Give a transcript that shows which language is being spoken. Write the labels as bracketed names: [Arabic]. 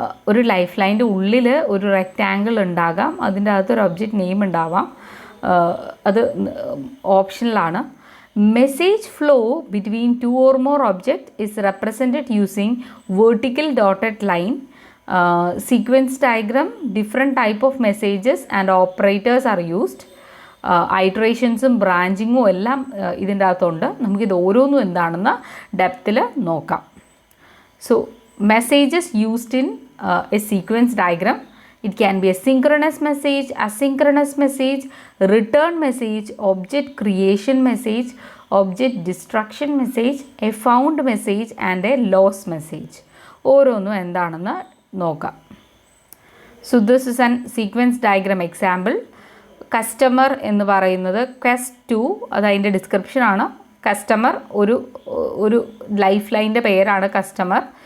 [Malayalam] ഒരു ലൈഫ് ലൈൻ്റെ ഉള്ളിൽ ഒരു റെക്റ്റാങ്കിൾ ഉണ്ടാകാം, അതിൻ്റെ അകത്തൊരു ഒബ്ജക്റ്റ് നെയിം ഉണ്ടാവാം. അത് ഓപ്ഷനിലാണ്. [English] Message flow between 2 or more objects is represented using vertical dotted line. Sequence diagram, different type of messages and operators are used. [Malayalam] Iterations branching എല്ലാം ഇതിൻ്റെ അകത്തുണ്ട്. നമുക്കിത് ഓരോന്നും എന്താണെന്ന് ഡെപ്തിൽ നോക്കാം. [English] So messages used in a sequence diagram. It can be a synchronous message, asynchronous message, return message, object creation message, object destruction message, a found message and a lost message. [Malayalam] ഓരോന്നും എന്താണെന്ന് നോക്കാം. [English] So this is an sequence diagram example. [Malayalam] Customer എന്ന് പറയുന്നത് quest2, അത് അതിൻ്റെ ഡിസ്ക്രിപ്ഷനാണ്. Customer ഒരു life ലൈൻ്റെ പേരാണ് customer.